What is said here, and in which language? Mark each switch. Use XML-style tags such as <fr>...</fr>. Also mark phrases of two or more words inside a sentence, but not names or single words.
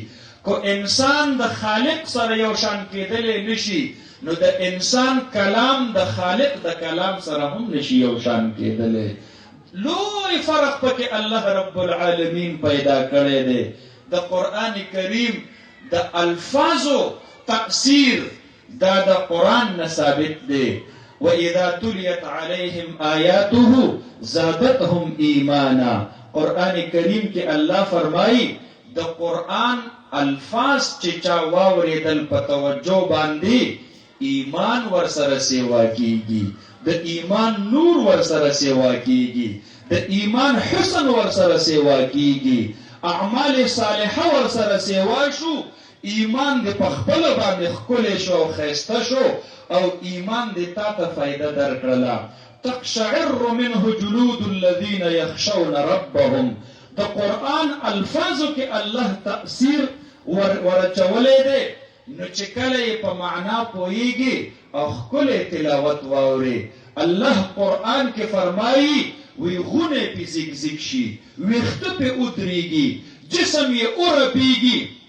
<ps>کو انسان د خالق سره یو شان کېدلی نشي، نو د انسان کلام د خالق د کلام سره هم نشي یو شان کېدلی. لوی فرق پکې الله</ps> <ar>رب العالمین</ar> <ps>پیدا کړی دی. د قرآن کریم د الفاظو تأثیر دا د قرآن نه ثابت دی.</ps> <ar>وَإِذَا تُلِيَتْ عَلَيْهِمْ آيَاتُهُ زَادَتْهُمْ إِيمَانًا.</ar> <ps>قرآن کریم کې الله فرمایي د قرآن الفاظ چې چا واورېدل په توجه باندې ایمان ورسره سیوا کیږي، د ایمان نور ورسره سیوا کیږي، د ایمان حسن ورسره سیوا کیږي،</ps> <ar>اعمال صالحه</ar> <ps>ورسره سیوا شو، ایمان دې په خپل باندې ښکلی شو او ښایسته شو، او ایمان دې تا ته فایده درکړله.</ps> <ar>تقشعر منه جلود الذین یخشون ربهم.</ar> <ps>د قرآن الفاظو کې الله تأثیر ورچولی دی، نو چې کله یې په معنا پوهیږي او ښکلی تلاوت واوري. الله قرآن کې فرمایي وی غونې پې زیګ شي، ویښته پې ودرېږي، جسم یې ورپېږي.</ps>